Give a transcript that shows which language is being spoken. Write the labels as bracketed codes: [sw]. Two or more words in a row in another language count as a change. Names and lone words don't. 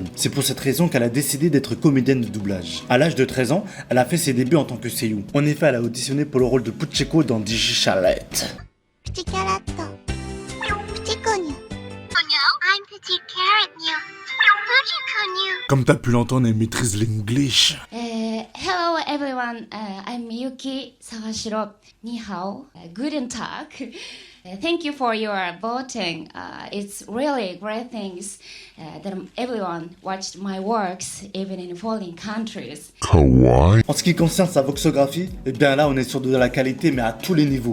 [fr] C'est pour cette raison qu'elle a décidé d'être comédienne de doublage. À l'âge de 13 ans, elle a fait ses débuts en tant que seiyuu. En effet, elle a auditionné pour le rôle de Pucheko dans Digi Chalet. Petit carrot. Petit connu. I'm petit carrot new. Petit connu. Comme t'as pu l'entendre, elle maîtrise l'English. [en] Hello everyone, I'm Miyuki Sawashiro. [zh] Ni hao, [de] guten Tag. [en] Thank you for your voting. It's really great things that everyone watched my works, even in foreign countries. [ja] Kawaii. [fr] En ce qui concerne sa voxographie, eh bien là on est sur de la qualité mais à tous les niveaux.